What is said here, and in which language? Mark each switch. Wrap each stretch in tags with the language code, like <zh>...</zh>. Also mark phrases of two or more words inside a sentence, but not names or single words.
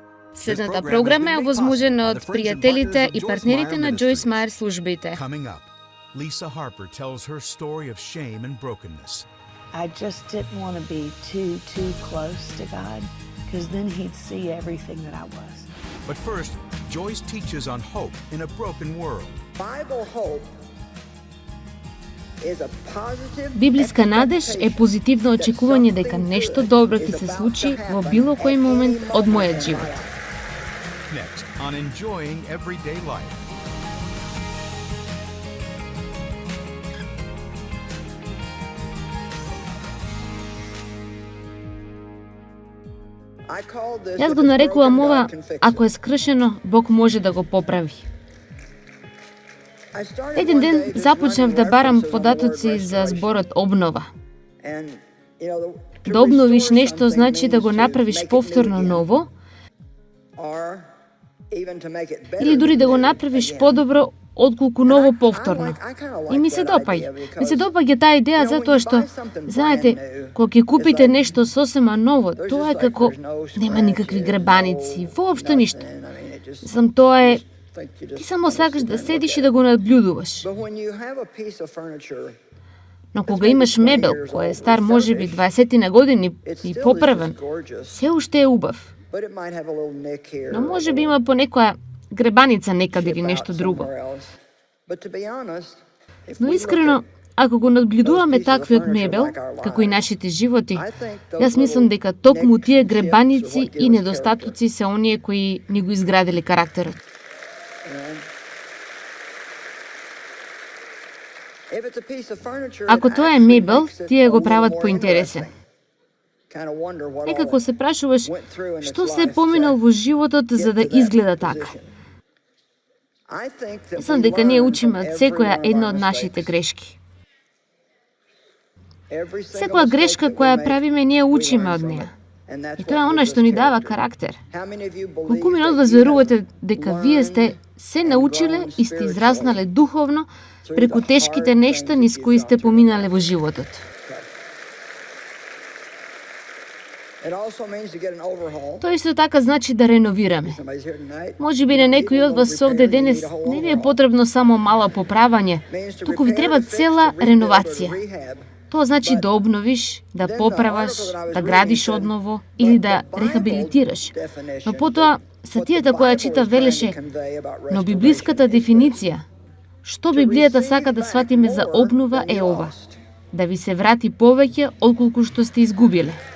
<mk>Следната програма е овозможена од пријателите и партнерите на Джойс Мајер службите.</mk> <en>Coming up, Lisa Harper tells her story of shame and brokenness. I just didn't want to be too close to God, because then he'd see everything that I was. But first, Joyce teaches on hope in a broken world. Bible hope is a positive</en> <mk>Библиска надеж е позитивно очекување дека нешто добро ќе се случи во било кој момент од мојот живот.</mk> <en>Next, on enjoying everyday life. I call this</en> <mk>Јас</mk> <en>if</en> <mk>го</mk> <en>it's</en> <mk>нарекувам</mk> <en>broken,</en> <mk>ова,</mk> <en>God can fix it.</en> <mk>ако е скршено, Бог може да го поправи.</mk> <en>I started</en> <mk>Еден</mk> <en>one</en> <mk>ден</mk> <en>day just</en> <mk>започнав</mk> <en>running</en> <mk>да барам</mk> <en>references on the</en> <mk>податоци</mk> <en>word</en> <mk>за</mk> <en>restoration.</en> <mk>зборот обнова.</mk> <en>And, you know, to</en> <mk>Да обновиш</mk> <en>restore</en> <mk>нешто</mk> <en>something</en> <mk>значи да</mk> <en>means</en> <mk>го</mk> <en>to</en> <mk>направиш</mk> <en>make it new</en> <mk>повторно</mk> <en>again,</en> <mk>ново,</mk> <en>or even to make it better</en> <mk>или дури да го</mk> <en>than new</en> <mk>направиш</mk> <en>again.</en> <mk>подобро отколку ново повторно.</mk> <en>I kinda like</en> <mk>И ми се</mk> <en>that</en> <mk>допаѓа.</mk> <en>idea</en> <mk>Ми се</mk> <en>because,</en> <mk>допаѓа таа идеја</mk> <en>you know,</en> <mk>затоа</mk> <en>when you</en> <mk>што,</mk> <en>buy something</en> <mk>знаете,</mk> <en>brand new,</en> <mk>кога ќе купите</mk> <en>it's like-</en> <mk>нешто сосема ново,</mk> <en>there's</en> <mk>тоа е</mk> <en>just like</en> <mk>како</mk> <en>there's no</en> <mk>нема никакви</mk> <en>scratches,</en> <mk>гребаници,</mk> <en>no</en> <mk>воопшто ништо.</mk> <en>nothing. I mean, it just-</en> <mk>Мислам, тоа е,</mk> <en>think you just</en> <mk>ти само</mk> <en>wanna</en> <mk>сакаш</mk> <en>sit</en> <mk>да</mk> <en>there and</en> <mk>седиш</mk> <en>look</en> <mk>и</mk> <en>at</en> <mk>да</mk> <en>it.</en> <mk>го наблюдуваш.</mk> <en>But when you have a piece of furniture,</en> <mk>Но кога имаш мебел кој е стар можеби 20 на години</mk> <en>it's</en> <mk>и</mk> <en>still</en> <mk>поправен,</mk> <en>just gorgeous,</en> <mk>се уште е убав.</mk> <en>but it might have a little nick here,</en> <mk>Но можеби има по некоја гребаница некаде или</mk> <en>chip</en> <mk>нешто</mk> <en>out</en> <mk>друго.</mk> <en>somewhere else. But to be honest, if</en> <mk>Но</mk> <en>we look</en> <mk>искрено,</mk> <en>at-</en> <mk>ако го надблюдуваме таквиот мебел, како и нашите животи, јас мислам дека токму тие гребаници и недостатоци се оние кои ни го изградиле карактерот.</mk> <en>if it's a piece of furniture,</en> <mk>Ако</mk> <en>it</en> <mk>тоа е</mk> <en>actually</en> <mk>мебел,</mk> <en>makes it</en> <mk>тие</mk> <en>a</en> <mk>го</mk> <en>little</en> <mk>прават</mk> <en>more</en> <mk>поинтересен.</mk> <en>interesting. Kinda wonder what all</en> <mk>Некако</mk> <en>that</en> <mk>се прашуваш</mk> <en>went through in its</en> <mk>што се</mk> <en>life</en> <mk>поминал</mk> <en>to</en> <mk>во животот</mk> <en>get</en> <mk>за да</mk> <en>to that</en> <mk>изгледа така.</mk> <en>position. I think that</en> <mk>Мислам</mk> <en>we</en> <mk>дека ние</mk> <en>learn</en> <mk>учиме</mk> <en>from</en> <mk>од</mk> <en>every</en> <mk>секоја</mk> <en>one of</en> <mk>една</mk> <en>our</en> <mk>од нашите</mk> <en>mistakes.</en> <mk>грешки.</mk> <en>Every single</en> <mk>Секоја</mk> <en>mistake</en> <mk>грешка</mk> <en>that we</en> <mk>која</mk> <en>make,</en> <mk>правиме, ние</mk> <en>we</en> <mk>учиме</mk> <en>learn</en> <mk>од</mk> <en>from</en> <mk>неа.</mk> <en>it. And that's</en> <mk>И</mk> <en>what</en> <mk>тоа е она</mk> <en>gives</en> <mk>што</mk> <en>us</en> <mk>ни дава</mk> <en>character.</en> <mk>карактер.</mk> <en>How many of you believe</en> <mk>Колку мина од</mk> <en>that</en> <mk>вас</mk> <en>you have</en> <mk>верувате дека вие сте се</mk> <en>learned and</en> <mk>научиле</mk> <en>grown</en> <mk>и сте израснале</mk> <en>spiritually</en> <mk>духовно</mk> <en>through</en> <mk>преку</mk> <en>the</en> <mk>тешките</mk> <en>hard</en> <mk>нешта</mk> <en>things</en> <mk>низ</mk> <en>that</en> <mk>кои</mk> <en>you've</en> <mk>сте</mk> <en>gone through?</en> <mk>поминале во животот?</mk> <en>It also means to get an overhaul.</en> <mk>Тоа исто така значи да реновираме.</mk> <en>Somebody's here tonight.</en> <mk>Може би на некои од вас овде денес не ви е потребно само мало поправање,</mk> <en>Means to</en> <mk>туку ви</mk> <en>repair,</en> <mk>треба</mk> <en>to fix,</en> <mk>цела</mk> <en>to rebuild, or to</en> <mk>реновација.</mk> <en>rehab.</en> <mk>Тоа значи да обновиш, да поправаш, да градиш одново или да рехабилитираш. Но потоа, сатијата која чита велеше, но библиската дефиниција, што Библијата сака да сватиме за обнова е ова: да ви се врати повеќе отколку што сте изгубиле.</mk>